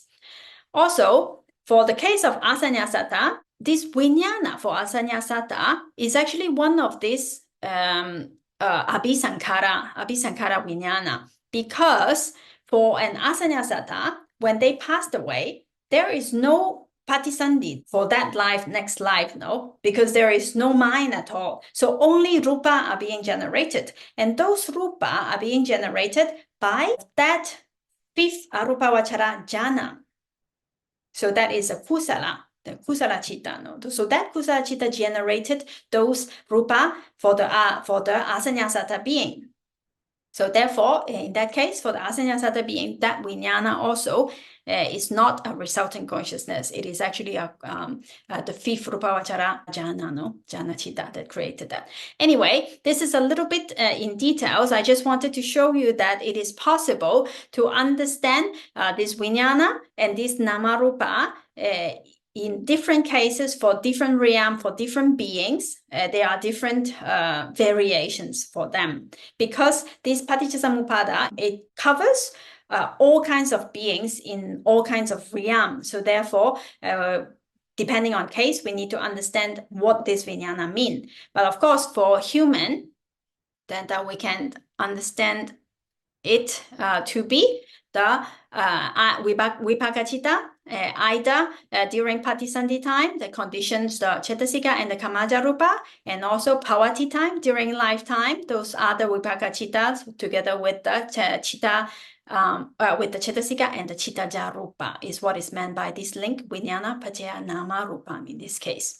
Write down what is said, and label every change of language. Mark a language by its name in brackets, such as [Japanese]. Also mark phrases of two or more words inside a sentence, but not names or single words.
[English] Also, for the case of asanyasata, this vijnana for asanyasata is actually one of these [Pali] abhisankara vijnana, [English] because for an asanyasata, when they passed away, there is no patisandhi for that life, next life, no? Because there is no mind at all. So only rupa are being generated. And those rupa are being generated by that 5th [Pali] arupavachara jhana. [English] So that is a kusala, the [Pali] kusala citta. [English] No? So that [Pali] kusala citta [English] generated those rupa for the asanyasata being. So therefore, in that case, for the asanyasata being, that vijnana also is not a resulting consciousness. It is actually the 5th [Pali] rupavachara jhana, [English] no? [Pali] Jhana citta [English] that created that. Anyway, this is a little bit in details. I just wanted to show you that it is possible to understand this vijnana and this namarupa in different cases for different realm, for different beings. There are different variations for them. Because this Paṭicca-samuppāda, it covers all kinds of beings in all kinds of realms. So therefore, depending on case, we need to understand what this vijnana mean. But of course, for human, then that we can understand it to be the vipaka-citta, either during patisandhi time, the conditions, the cetasika and the [Pali] kamaja rupa, [English] and also pawati time during lifetime, those are the vipaka-cittas together with the citta with the Cetasika and the [Pali] Chitta Rupa [English] is what is meant by this link, [Pali] Vijnana Paccaya Nama Rupam [English] in this case.